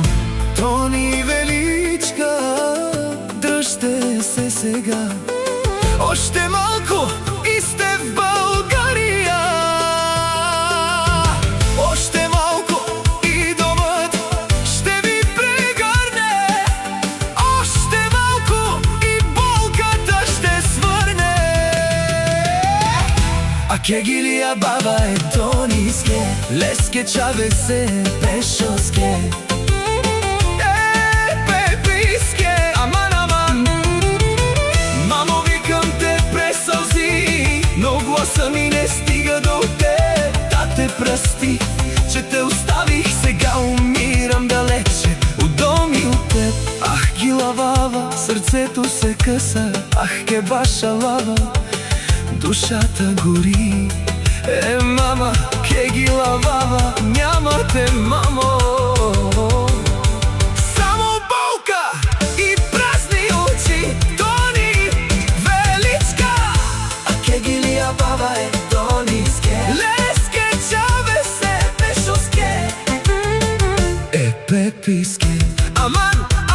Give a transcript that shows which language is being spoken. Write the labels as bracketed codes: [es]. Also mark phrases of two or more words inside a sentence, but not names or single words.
[bg] Тони Величка, дръжте се сега, още малко и сте в България. Още малко и домът ще ви прегърне. Още малко и болката ще свърне. [rom] А кегилия баба е тониске, леске чавесе пешоске е пеписке. [bg] Аман, аман. Мамо, викам те през сълзи, но гласа ми не стига до теб. Да те прости, че те оставих, сега умирам далече от дом и от теб. Ах, гилавава, сърце сърцето се къса, ах, [rom] ке баша лава, [bg] душата гори. Мама, [rom] ке ги лавава, [bg] няма те, мамо. Само болка и празни очи, тони величка, [rom] а ке ги ли лавава е тониске. Леске чаве се пешоске, пеписке. [bg] Аман